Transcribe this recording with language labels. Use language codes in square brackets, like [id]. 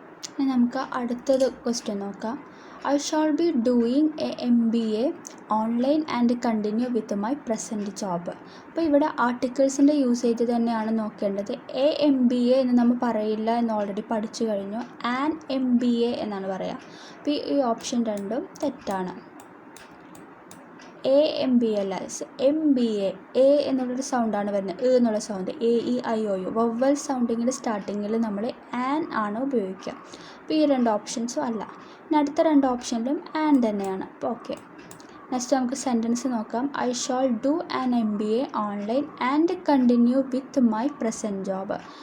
[ml] ഇനി നമുക്ക് അടുത്തത് ക്വസ്റ്റ്യൻ നോക്കാം. [en] I shall be doing a MBA online and continue with my present job. [ml] അപ്പോൾ ഇവിടെ ആർട്ടിക്കിൾസിൻ്റെ യൂസേജ് തന്നെയാണ് നോക്കേണ്ടത്. എ MBA എന്ന് നമ്മൾ പറയില്ല എന്ന് ഓൾറെഡി പഠിച്ചു കഴിഞ്ഞു. ആൻ MBA എന്നാണ് പറയുക. അപ്പോൾ ഈ ഓപ്ഷൻ രണ്ടും തെറ്റാണ്. AMBA അല്ല, MBA. എ എന്നുള്ളൊരു സൗണ്ടാണ് വരുന്നത്, എന്നുള്ള സൗണ്ട്, AEIOU വവ്വൽ സൗണ്ടിങ്ങിൻ്റെ സ്റ്റാർട്ടിങ്ങിൽ നമ്മൾ ആൻ ആണ് ഉപയോഗിക്കുക. അപ്പോൾ ഈ രണ്ട് ഓപ്ഷൻസും അല്ല. ഇനി അടുത്ത രണ്ട് ഓപ്ഷനിലും ആൻ തന്നെയാണ്. അപ്പോൾ ഓക്കെ. നെക്സ്റ്റ് നമുക്ക് സെൻറ്റൻസ് നോക്കാം. [en] I shall do an MBA online and continue with my present job.